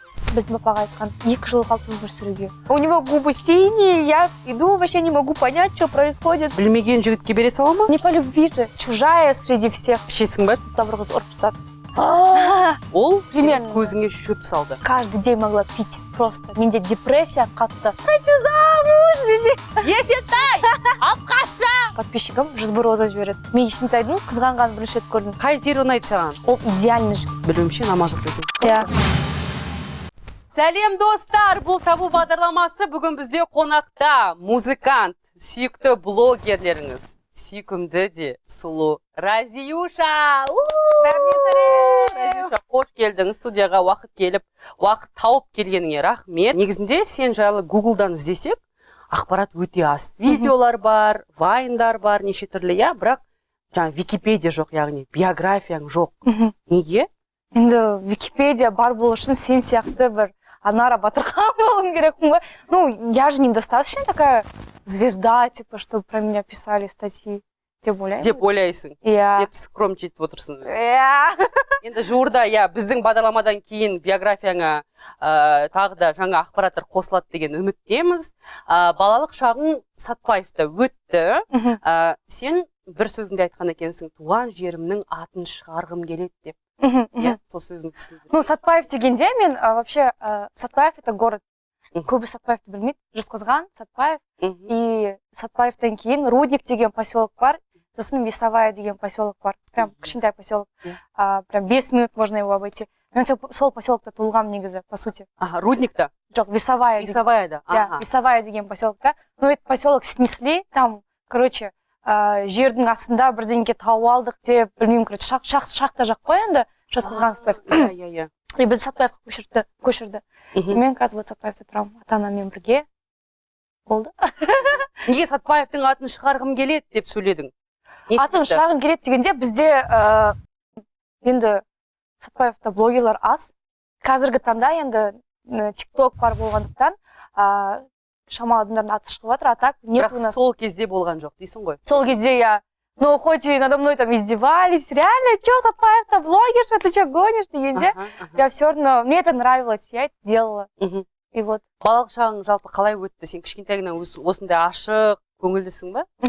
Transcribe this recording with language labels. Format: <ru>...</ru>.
<kk>Біздің папаға айтқан 2 жыл қалды өмір сүруге.</kk> <ru>У него губы синие, я иду, вообще не могу понять, что происходит.</ru> <kk>Білмеген жігітке бере сала ма?</kk> <ru>Не по любви же, чужая среди всех.</ru> <kk>Ішесің ба? Тавр қыз ұрып тастады. Ол</kk> <ru>Примерно.</ru> <kk>көзіңе шөп салды.</kk> <ru>Каждый день могла пить просто.</ru> <kk>Менде депрессия қатты.</kk> <ru>Хочу замуж</ru> <kk>десе. Есентай! Алып қаша! Подписчикам Жизбуроза жібереді. Мен Есентайдың қызғанғанын бірінші рет көрдім. Қай жері ұнайды саған? Ол идеальный жігіт. Білуімше намаз оқисың. Иә. Сәлем достар, бұл табу бағдарламасы бүгін бізде қонақта музыкант, сүйікті блогерлеріңіз, сүйкімді де сұлу Разиюша. Разиюша, қош келдің студияға уақыт келіп, уақыт тауып келгеніңе рахмет. Негізінде сен жайлы Google'дан іздесек, ақпарат өте аз. Видеолар бар, вайндар бар, неше түрлі, я, бірақ жаңа Википедия жоқ, яғни биографияң жоқ. Неге? Енді Википедия бар болу үшін сен сияқты бір Анара Батырхан болуым керек ғой.</kk> <ru>Ну, я же недостаточно такая звезда, типа, чтобы про меня писали статьи.</ru> <kk>Деп ойлаймын. Деп ойлайсың. Иә. Деп скромничать отырсың. Иә. Енді жуырда, я, біздің бағдарламадан кейін биографияңа тағы да жаңа ақпараттар қосылады деген үміттеміз. Балалық шағың Сатпаевта өтті. Сен бір сөзіңде айтқан екенсің, туған жерімнің атын шығарғым келеді деп. Я, сол сөзіңді түсіндірдім.</kk> <ru>Ну, Сатпаев</ru> <kk>дегенде мен</kk> <ru>вообще Сатпаев это город.</ru> <kk>Көбі Сатпаевты білмейді. Жезқазған, Сатпаев. И Сатпаевтан кейін Рудник деген поселок бар. Сосын Весовая деген поселок бар. Прям кішкентай поселок.</kk> <ru>Прям 5 минут можно его обойти.</ru> <kk>Мен сол поселокта туылғам негізі,</kk> <ru>по сути.</ru> <kk>Ага, Рудникта? Жоқ, Весовая. Весоваяда. Да, Весовая деген поселокта.</kk> <ru>Ну, этот поселок снесли, там, короче,</ru> <kk>жердің астында бірдеңке тауып алдық деп, білмеймін, короче, шахта жақ қой енді, Жезқазған Сатпаев. И біз Сатпаевқа көшірді. Мен қазір вот Сатпаевта тұрамын, ата-анаммен бірге. Болды. Неге Сатпаевтың атын шығарғым келеді деп сөйледің? Атын шығарғым келеді дегенде бізде енді Сатпаевта блогерлар аз. Қазіргі таңда енді TikTok бар болғандықтан шамалы адамдардың аты шығып жатыр,</kk> <ru>а так нет у нас.</ru> <kk>Бірақ сол кезде болған жоқ дейсің ғой?</kk> <ru>Сол кезде я, ну, хоть и надо мной там издевались, реально, что, Сатпаев-то блогерша, ты что, гонишь, дегенде, я все равно, мне это нравилось, я это делала. И вот.</ru> <kk>Балалық шағың жалпы қалай өтті? Сен кішкентайыңнан осындай ашық, көңілдісің ба?</kk>